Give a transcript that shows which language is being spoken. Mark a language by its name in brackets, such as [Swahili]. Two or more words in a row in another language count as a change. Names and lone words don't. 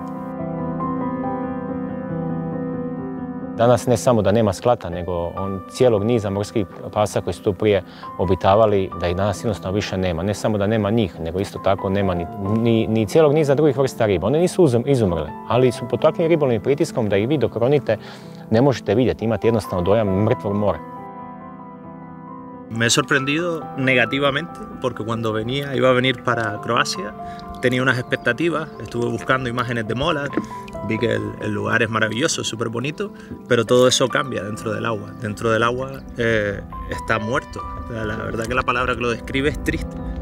[Croatian] Danas ne samo da nema sklata, nego cijelog niza morskih pasa koji su tu prije obitavali, da ih danas jednostavno više nema. Ne samo da nema njih, nego isto tako nema ni cijelog niza drugih vrsta riba. One nisu izumrle, ali su pod takvim ribolovnim pritiskom da ih vi dok ronite ne možete vidjeti, imate jednostavno dojam mrtvog mora. [Spanish] Me he sorprendido negativamente porque cuando venía, iba a venir para Croacia, tenía unas expectativas, estuve buscando imágenes de Molat, vi que el lugar es maravilloso, súper bonito, pero todo eso cambia dentro del agua. Dentro del agua está muerto. La verdad que la palabra que lo describe es triste.